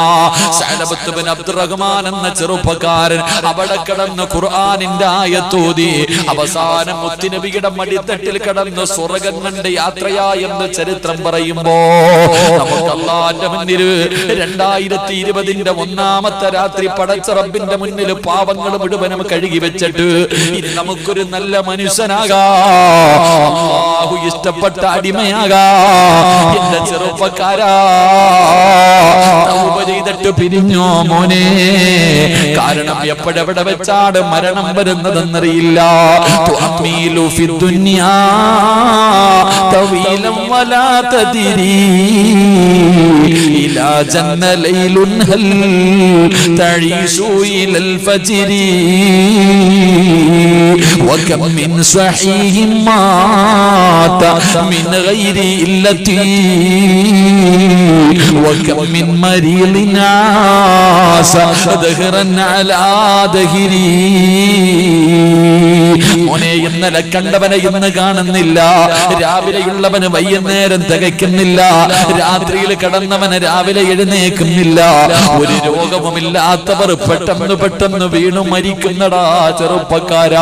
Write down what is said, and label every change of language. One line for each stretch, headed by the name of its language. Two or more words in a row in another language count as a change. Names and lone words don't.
Malayalam: സഅലബത്ത് ഇബ്നു അബ്ദുറഹ്മാൻ എന്ന ചെറുപ്പക്കാരൻ അവിടെ കിടന്ന് ഖുർആനിന്റെ ആയത്തോതി അവസാനം മുത്തുനബിയുടെ മടിത്തട്ടിൽ കിടന്ന് സ്വർഗ്ഗം കണ്ട് യാത്രയാ എന്ന് ചരിത്രം പറയുമ്പോ നമുക്ക് അല്ലാഹുവിന്റെ മുന്നിൽ 2020 ഒന്നാമത്തെ രാത്രി പടച്ച റബ്ബിന്റെ മുന്നിൽ പാപങ്ങൾ മുഴുവനും കഴുകി വെച്ചിട്ട് ഇനി നമുക്കൊരു നല്ല മനുഷ്യനാകാ, അല്ലാഹു ഇഷ്ടപ്പെട്ട അടിമയാകാ. എന്റെ ചെറുപ്പക്കാരാ, തൗബ ചെയ്തിട്ട് പിരിഞ്ഞോ മോനെ? കാരണം എപ്പോഴെവിടെ വെച്ചാണ് മരണം വരുന്നതെന്നറിയില്ല.
Arabic: تؤمل في الدنيا طويلا ولا تدري إلى جن ليل هل تعيش إلى الفجر وكم من صحيح مات من غير علة وكم من مريض عاش دهرا على دهري.
Malayalam: മോനെ, ഇന്നലെ കണ്ടവനെ ഇന്ന് കാണുന്നില്ല. രാവിലെയുള്ളവന് വൈകുന്നേരം തികയ്ക്കുന്നില്ല. രാത്രിയിൽ കിടന്നവന് രാവിലെ എഴുന്നേക്കുന്നില്ല. ഒരു രോഗവുമില്ലാത്തവർ പെട്ടെന്ന് പെട്ടെന്ന് വീണു മരിക്കുന്നടാ ചെറുപ്പക്കാരാ.